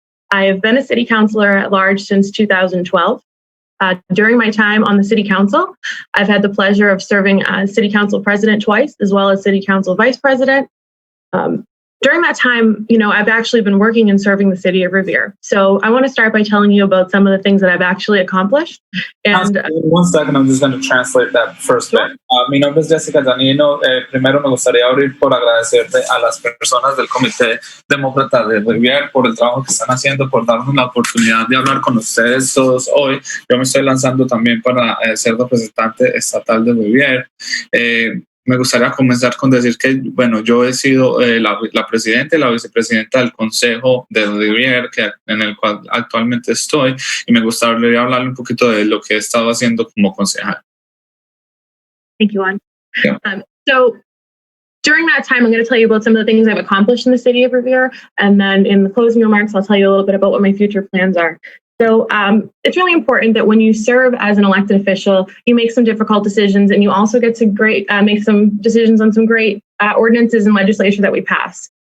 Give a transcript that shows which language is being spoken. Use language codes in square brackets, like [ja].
[en] I have been a city councilor at large since 2012. During my time on the city council, I've had the pleasure of serving as city council president twice, as well as city council vice president. During that time, I've actually been working and serving the city of Revere. So I want to start by telling you about some of the things that I've actually accomplished. And 1 second, I'm just going to translate that first bit. [es] Mi nombre es Jessica Danino. Primero me gustaría abrir por agradecerte a las personas del Comité Demócrata de Revere por el trabajo que están haciendo, por darnos la oportunidad de hablar con ustedes todos hoy. Yo me estoy lanzando también para ser representante estatal de Revere. Me gustaría comenzar con decir que, yo he sido la presidenta y la vicepresidenta del Consejo de Revere, en el cual actualmente estoy, y me gustaría hablarle un poquito de lo que he estado haciendo como concejal. [en] Thank you, Juan. Yeah. So during that time, I'm going to tell you about some of the things I've accomplished in the city of Revere, and then in the closing remarks, I'll tell you a little bit about what my future plans are. So it's really important that when you serve as an elected official, you make some difficult decisions, and you also get to make some decisions on some great ordinances and legislation that we pass.